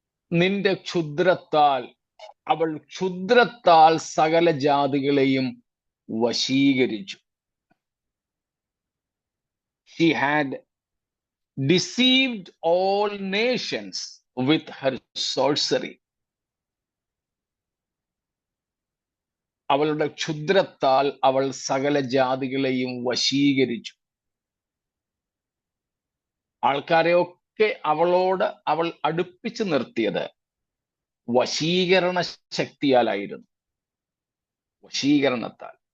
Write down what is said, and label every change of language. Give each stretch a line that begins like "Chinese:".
Malayalam: നിന്റെ ക്ഷുദ്രത്താൽ, അവൾ ക്ഷുദ്രത്താൽ സകല ജാതികളെയും വശീകരിച്ചു.
English: She had deceived all nations with her sorcery.
Malayalam: അവളുടെ ക്ഷുദ്രത്താൽ അവൾ സകല ജാതികളെയും വശീകരിച്ചു. ആൾക്കാരെയൊക്കെ അവളോട് അവൾ അടുപ്പിച്ചു നിർത്തിയത് വശീകരണ ശക്തിയാലായിരുന്നു. വശീകരണത്താൽ.